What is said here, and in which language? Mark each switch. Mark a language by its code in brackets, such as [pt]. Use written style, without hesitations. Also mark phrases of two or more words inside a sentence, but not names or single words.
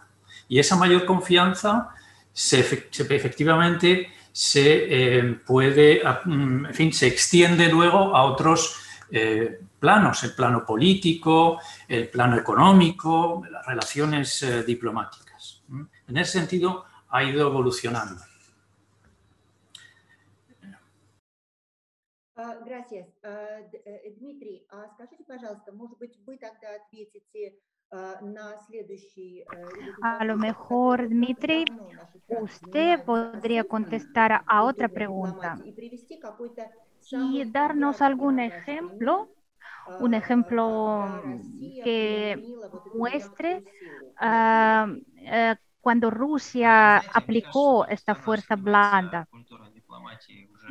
[es] Y esa mayor confianza efectivamente se puede, en fin, se extiende luego a otros planos, el plano político, el plano económico, las relaciones diplomáticas. En ese sentido, ha ido evolucionando. Gracias. [ru] Дмитрий, скажите, пожалуйста, может быть, вы тогда ответите на следующий... [es] A lo mejor, Dmitry, usted podría contestar a otra pregunta y darnos algún ejemplo, un ejemplo que muestre cuando Rusia aplicó esta fuerza blanda.